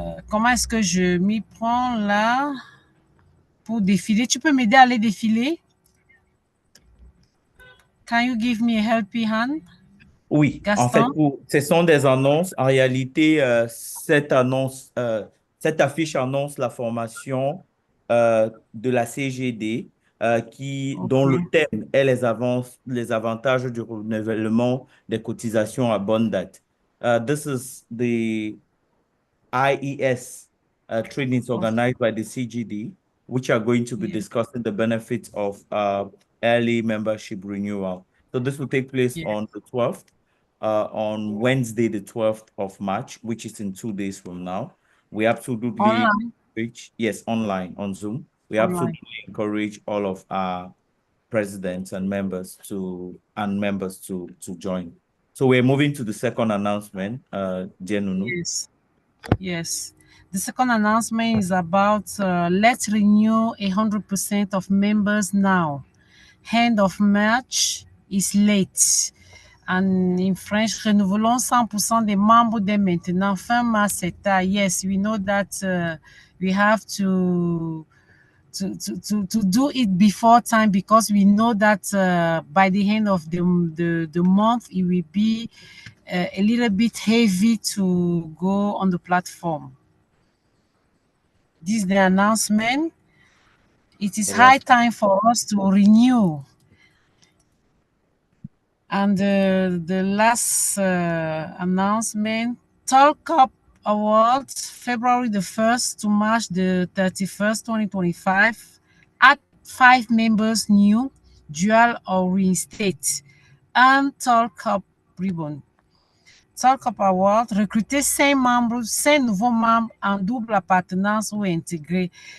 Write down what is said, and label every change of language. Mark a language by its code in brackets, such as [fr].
[fr] Comment est-ce que je m'y prends là pour défiler? Tu peux m'aider à aller défiler? [en] Can you give me a helping hand? [fr] Oui, en fait, Gaston? ce sont des annonces. En réalité, cette affiche annonce la formation de la CGD dont le thème est les avantages du renouvellement des cotisations à bonne date. [en] This is the IES trainings organized by the CGD, which are going to be discussing the benefits of early membership renewal. So this will take place on the 12th. On Wednesday, the 12th of March, which is in 2 days from now. We absolutely encourage, yes, online on Zoom. We absolutely encourage all of our presidents and members to join. So we're moving to the second announcement, Jenunu. Yes. The second announcement is about let's renew 100% of members now. End of March is late. And in French, renouvelons 100% des membres dès maintenant. [fr] Fin mars, c'est tard. [en] Yes, we know that we have to do it before time, because we know that by the end of the month, it will be a little bit heavy to go on the platform. This is the announcement. It is high time for us to renew. And the last announcement, Talk Up Awards, February the 1st to March the 31st, 2025. Add 5 members new, dual or reinstate. And Talk Up Ribbon. [fr] Talk Up Award, recruter 5 membres, 5 nouveaux membres en double appartenance ou intégrés.